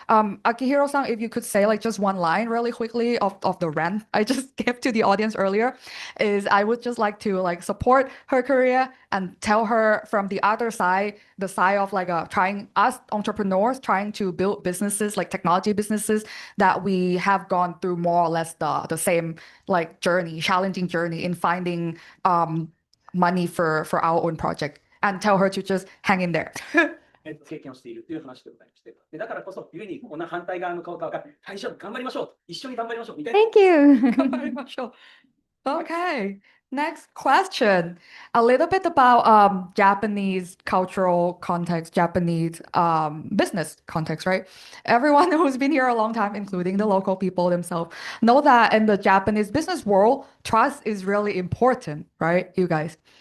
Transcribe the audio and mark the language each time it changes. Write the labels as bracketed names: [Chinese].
[English] Akihiro-san, if you could say like just one line really quickly of the rant I just gave to the audience earlier, is I would just like to like support her career and tell her from the other side, the side of like trying us entrepreneurs trying to build businesses like technology businesses, that we have gone through more or less the same like journey, challenging journey in finding money for our own project, and tell her to just hang in there. [Japanese] 経験をしているという話でございまして、だからこそ、ゆえにこんな反対側の顔が大丈夫、頑張りましょう、一緒に頑張りましょうみたいな。 [English] Thank you. [Japanese] 頑張りましょう. [English] Okay, next question. A little bit about Japanese cultural context, Japanese business context, right? Everyone who's been here a long time, including the local people themselves, know that in the Japanese business world, trust is really important, right, you guys?